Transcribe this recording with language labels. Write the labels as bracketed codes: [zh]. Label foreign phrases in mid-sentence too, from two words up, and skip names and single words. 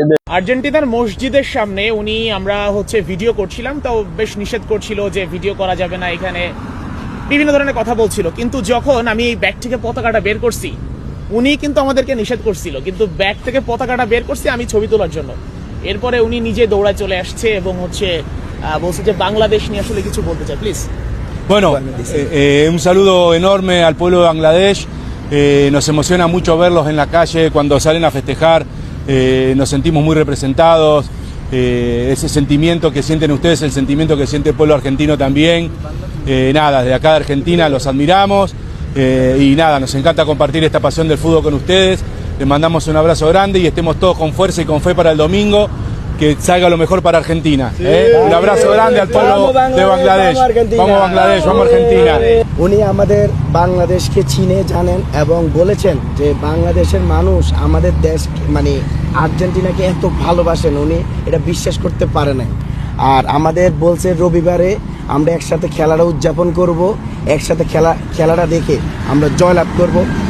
[bn] আর্জেন্টিনার মসজিদের সামনে আমরা ভিডিও করছিলাম, তো বেশ নিষেধ করছিল যে ভিডিও করা যাবে না, এখানে বিভিন্ন ধরনের কথা বলছিল। কিন্তু যখন আমি এই ব্যাগ থেকে পতাকাটা বের করছি, উনি কিন্তু আমাদেরকে নিষেধ করছিল, কিন্তু ব্যাগ থেকে পতাকাটা বের করছি আমি ছবি তোলার জন্য। এরপরে উনি নিজে দৌড়ায় চলে আসছে এবং বলছে যে বাংলাদেশ নিয়ে আসলে কিছু বলতে চায়, প্লিজ। [es] Bueno, un saludo enorme al pueblo de Bangladesh. Nos emociona mucho verlos en la calle cuando salen a festejar. Nos sentimos muy representados. Ese sentimiento que sienten ustedes, el sentimiento que siente el pueblo argentino también. Nada, desde acá de Argentina los admiramos. Y nada, nos encanta compartir esta pasión del fútbol con ustedes. Les mandamos un abrazo grande y estemos todos con fuerza y con fe para el domingo. Que salga lo mejor para Argentina. Un abrazo grande al pueblo de Bangladesh. Vamos Bangladesh, vamos Argentina. [bn] উনি আমাদের বাংলাদেশকে চিনে জানেন এবং বলেছেন যে বাংলাদেশের মানুষ আমাদের দেশ মানে আর্জেন্টিনাকে এত ভালোবাসেন, উনি এটা বিশ্বাস করতে পারে না। আর আমাদের বলছে রবিবারে আমরা একসাথে খেলাটা উদযাপন করব, একসাথে খেলাটা দেখে আমরা জয়লাভ করব।